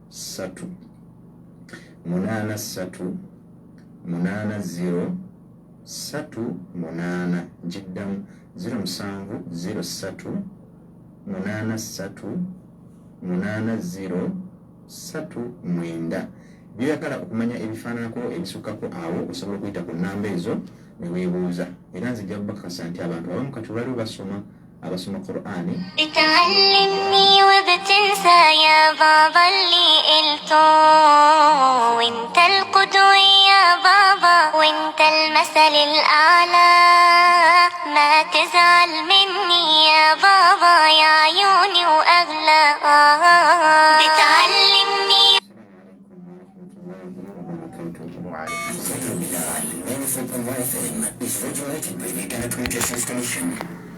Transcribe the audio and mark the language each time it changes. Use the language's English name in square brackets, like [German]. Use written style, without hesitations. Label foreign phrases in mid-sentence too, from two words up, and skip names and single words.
[Ganda] 83 80 38 njiddamu 0703 83 80 39 byoyagala okumanya ebifaananako ebisukkako awo osobola okuyita ku nnamba ezo ne weebuuza era nzijja kubakakasa nti abantu abamu kati baliwo abasoma Qur'ani [Arabic] بتعلمني وبتنسى يا بابا اللي قلته وانت القدوة يا بابا وانت المثل الأعلى ما تزعل مني يا بابا يا عيوني وأغلى بتعلمني [English] Central Milan, 94.1 FM is regulated by the Ghana Communications Commission.